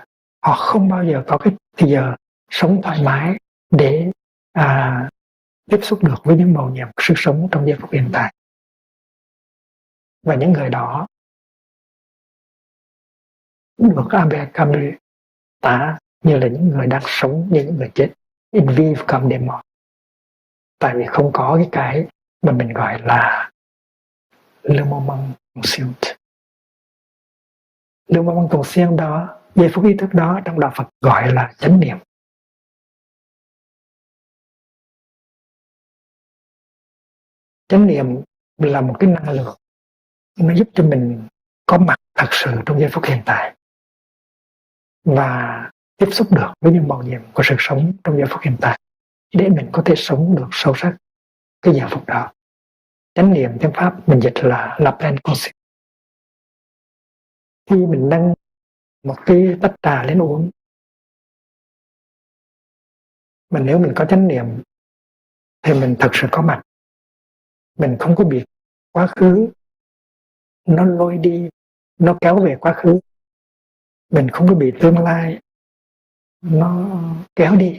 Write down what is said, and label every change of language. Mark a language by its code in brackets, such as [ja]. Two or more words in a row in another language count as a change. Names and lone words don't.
[vi] Họ không bao giờ có cái thời giờ sống thoải mái để tiếp xúc được với những màu nhiệm của sự sống trong giây phút hiện tại. Và những người đó được Albert Camus tả như là những người đang sống như những người chết, [fr] in vive comme des morts. [vi] Tại vì không có cái mà mình gọi là [fr] le moment conscient. Le moment conscient [vi] đó, giây phút ý thức đó, trong đạo Phật gọi là chánh niệm. Chánh niệm là một cái năng lượng, nó giúp cho mình có mặt thật sự trong giây phút hiện tại và tiếp xúc được với những màu nhiệm của sự sống trong giây phút hiện tại, để mình có thể sống được sâu sắc cái giờ phút đó. Chánh niệm tiếng Pháp mình dịch là [fr] la pleine conscience. [vi] Khi mình nâng một cái tách trà lên uống, mà nếu mình có chánh niệm thì mình thực sự có mặt mình không có bị quá khứ nó lôi đi, nó kéo về quá khứ, mình không có bị tương lai nó kéo đi.